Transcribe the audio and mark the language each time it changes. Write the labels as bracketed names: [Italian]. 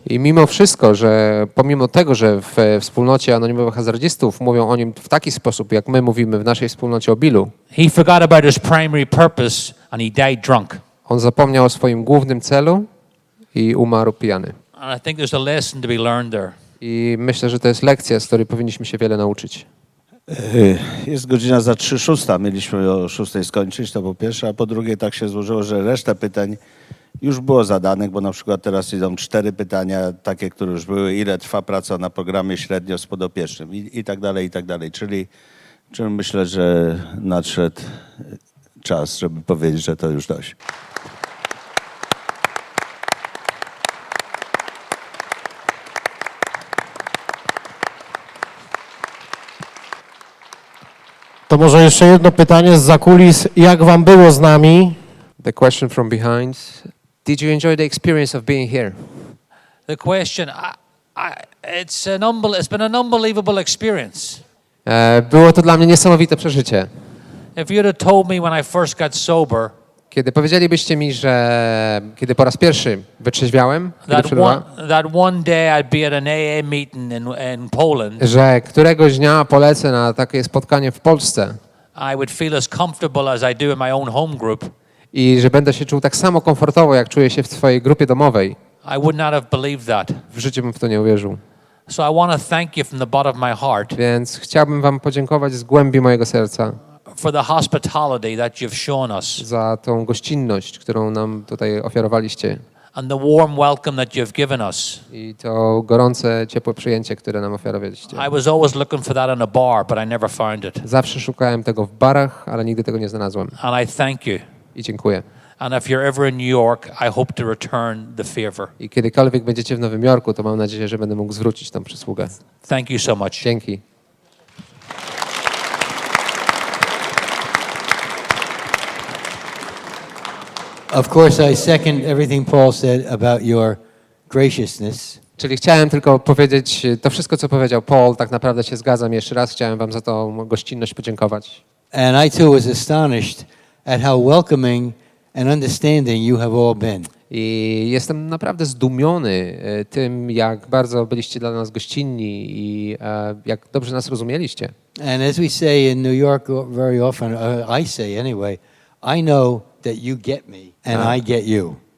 [Polish] I mimo wszystko, że pomimo tego, że w wspólnocie anonimowych hazardzistów mówią o nim w taki sposób, jak my mówimy w naszej wspólnocie o Billu, [English] he forgot about his primary purpose and he died drunk. [Polish] on zapomniał o swoim głównym celu i umarł pijany. [English] And I think there's a lesson to be learned there. [Polish] I myślę, że to jest lekcja, z której powinniśmy się wiele nauczyć. Jest godzina za 3:06. Mieliśmy o 6:00 skończyć, to po pierwsze, a po drugie tak się złożyło, że reszta pytań już było zadanych, bo na przykład teraz idą 4 pytania, takie, które już były, ile trwa praca na programie średnio z podopiecznym i tak dalej, i tak dalej. Czyli myślę, że nadszedł czas, żeby powiedzieć, że to już dość. To może jeszcze jedno pytanie z zakulis. Jak wam było z nami? [English] The question from behind. Did you enjoy the experience of being here? The question, it's been an unbelievable experience. [Polish] Było to dla mnie niesamowite przeżycie. [English] If you'd have told me when I first got sober [Polish] Kiedy powiedzielibyście mi, że kiedy po raz pierwszy wytrzeźwiałem, [English] that one day I'd be at an AA meeting in Poland, [Polish] że któregoś dnia polecę na takie spotkanie w Polsce [English] I would feel as comfortable as I do in my own home group, [Polish] i że będę się czuł tak samo komfortowo, jak czuję się w swojej grupie domowej, [English] I would not have believed that. [Polish] w życiu bym w to nie uwierzył. [English] So I want to thank you from the bottom of my heart [Polish] Więc chciałbym wam podziękować z głębi mojego serca [English] for the hospitality that you've shown us [Polish] za tą gościnność, którą nam tutaj ofiarowaliście [English] and the warm welcome that you've given us. [Polish] i to gorące, ciepłe przyjęcie, które nam ofiarowaliście. [English] I was always looking for that in a bar, but I never found it. [Polish] Zawsze szukałem tego w barach, ale nigdy tego nie znalazłem. [English] And I thank you. [Polish] I dziękuję. [English] And if you're ever in New York, I hope to return the favor. [Polish] I kiedykolwiek będziecie w Nowym Jorku, to mam nadzieję, że będę mógł zwrócić tą przysługę. [English] Thank you so much. [Polish] Dzięki. [English] Of course, I second everything Paul said about your graciousness. [Polish] Czyli chciałem tylko powiedzieć to wszystko, co powiedział Paul, tak naprawdę się zgadzam. Jeszcze raz chciałem wam za tą gościnność podziękować. [English] And I too was astonished at how welcoming and understanding you have all been. [Polish] I jestem naprawdę zdumiony tym, jak bardzo byliście dla nas gościnni i jak dobrze nas rozumieliście. [English] And as we say in New York very often, I say anyway, I know that you get me and I get you.